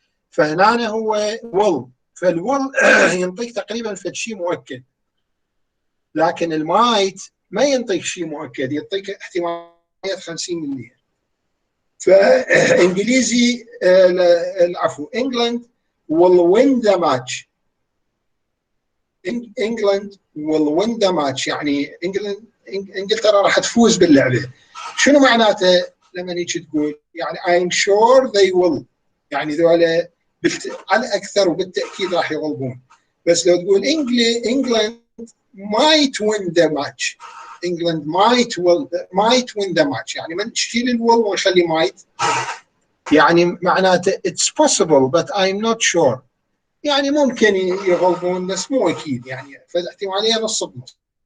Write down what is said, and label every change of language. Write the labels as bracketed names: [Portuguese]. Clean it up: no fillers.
[Arabic] فهنا هو will، فالwill ينطيك تقريبا فد شيء مؤكد، لكن المايت ما ينطيك شيء مؤكد، يعطيك احتماليات 50%. فانجليزي العفو [English] England will win the match. England will win the match [Arabic] يعني انجلترا راح تفوز باللعبه. شنو معناته لما هيك تقول؟ يعني [English] I'm sure they will، [Arabic] يعني ذولا على الاكثر وبالتاكيد راح يغلبون. بس لو تقول [English] England might win the match، [Arabic] England might win the match، يعني من تشيل الول ونخلي might، يعني معناته [English] it's possible but I'm not sure، [Arabic] يعني ممكن يغلبون بس مو اكيد، يعني فالاحتماليه نص بنص.